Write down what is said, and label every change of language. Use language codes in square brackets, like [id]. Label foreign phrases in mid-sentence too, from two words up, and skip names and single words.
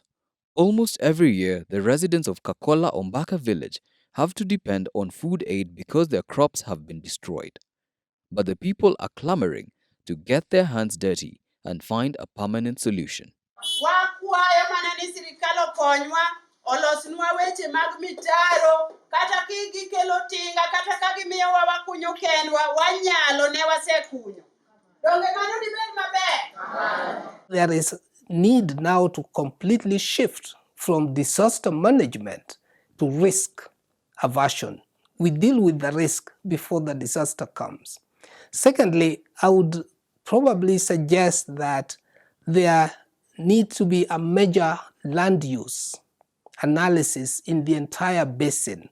[en] Almost every year, the residents of Kakola Ombaka village have to depend on food aid because their crops have been destroyed. But the people are clamoring to get their hands dirty and find a permanent solution. [luo] olosnwa weche mag mitaro, kata gikelo tinga, kata ka gimiyowa wakunyo kendwa, wanyalo ne wasekunyo. Donge mano dibed maber? [en] There is need now to completely shift from disaster management to risk aversion. We deal with the risk before the disaster comes. Secondly, I would probably suggest that there needs to be a major land use analysis in the entire basin.